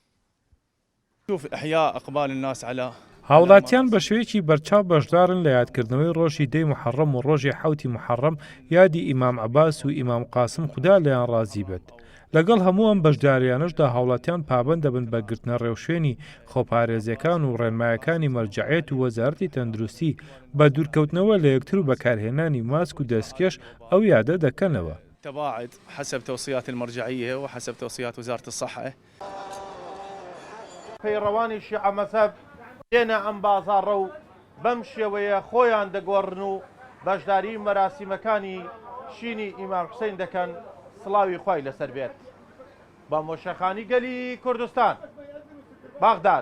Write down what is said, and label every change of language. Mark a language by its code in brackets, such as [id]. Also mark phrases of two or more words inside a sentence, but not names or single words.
[ckb] هاوڵاتیان بە شێوەیەکی بەرچاو بەشدارن لە یادکردنەوەی ڕۆژی دەی محەڕەم و ڕۆژی حەوتی محەڕەم یادی ئیمام عەباس و ئیمام قاسم خوددا لەیان ڕازی بێت. لەگەڵ هەموو ئەم بەشداریانەشدا هاوڵاتیان پابەند دەبن بە گرتنە ڕێوشوێنی خۆپارێزیەکان و ڕێنمایەکانی مەرجەعیەت و وەزارەتی تەندروستی بە دوورکەوتنەوە لە یەکتر و بەکارهێنانی ماسک و دەستکێش ئەو یادە دەکەنەوە. [ar] تباعد حسب توصيات المرجعية وحسب توصيات وزارة الصحة. [ckb] پەیڕەوانی شیعە مەزهەب دێنە ئەم بازاڕە و بەم شێوەیە خۆیان دەگۆڕن و بەشداری مەراسیمەکانی شینی ئیمام حوسێن دەکەن. سڵاوی خوای لەسەر بێت. بە مۆشەخانی گەلی کوردستان، باغداد.